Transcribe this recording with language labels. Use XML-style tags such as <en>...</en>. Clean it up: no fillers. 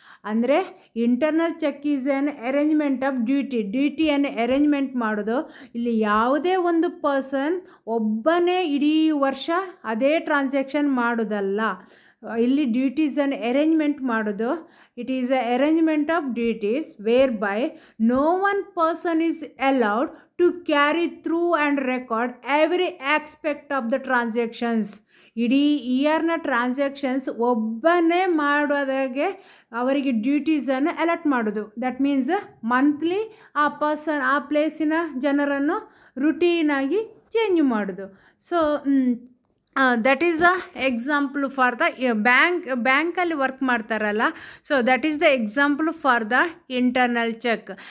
<kn>ಅಂದರೆ internal check is on arrangement of ಡ್ಯೂಟಿಯನ್ನು arrangement ಮಾಡೋದು. ಇಲ್ಲಿ ಯಾವುದೇ ಒಂದು ಪರ್ಸನ್ ಒಬ್ಬನೇ ಇಡೀ ವರ್ಷ ಅದೇ ಟ್ರಾನ್ಸಾಕ್ಷನ್ ಮಾಡೋದಲ್ಲ. ಇಲ್ಲಿ ಡ್ಯೂಟೀಸನ್ನು ಅರೇಂಜ್ಮೆಂಟ್ ಮಾಡೋದು.</kn> <en>It is an arrangement of duties whereby no one person is allowed to carry through and record every aspect of the transactions.</en> <kn>ಇಡೀ ಇಯರ್ನ ಟ್ರಾನ್ಸಾಕ್ಷನ್ಸ್ ಒಬ್ಬನೇ ಮಾಡೋದಾಗೆ ಅವರಿಗೆ ಡ್ಯೂಟೀಸನ್ನು ಅಲಾಟ್ ಮಾಡೋದು. ದಟ್ ಮೀನ್ಸ್ ಮಂತ್ಲಿ ಆ ಪರ್ಸನ್ ಆ ಪ್ಲೇಸಿನ ಜನರನ್ನು ರುಟೀನಾಗಿ ಚೇಂಜ್ ಮಾಡೋದು. So that is a example for the ಬ್ಯಾಂಕಲ್ಲಿ work ಮಾಡ್ತಾರಲ್ಲ, so that is the example for the internal check.</kn>